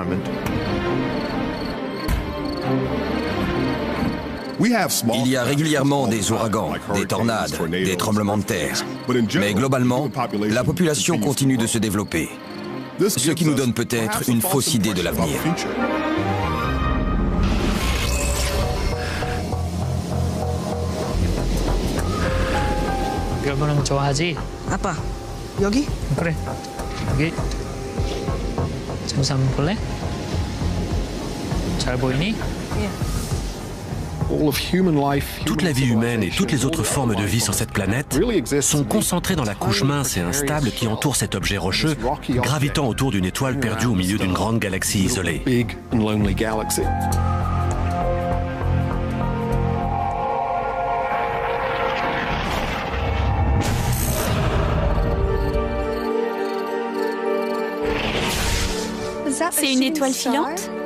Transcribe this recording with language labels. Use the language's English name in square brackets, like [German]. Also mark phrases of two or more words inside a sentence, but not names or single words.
[French] Il y a régulièrement des ouragans, des tornades, des tremblements de terre. Mais globalement, la population continue de se développer. Ce qui nous donne peut-être une fausse idée de l'avenir. [Korean] 별보는 좋아하지? 아빠, 여기? 그래, 여기. 잠시 한번 볼래? 잘 보이니? [French] Toute la vie humaine et toutes les autres formes de vie sur cette planète sont concentrées dans la couche mince et instable qui entoure cet objet rocheux, gravitant autour d'une étoile perdue au milieu d'une grande galaxie isolée. C'est une étoile filante?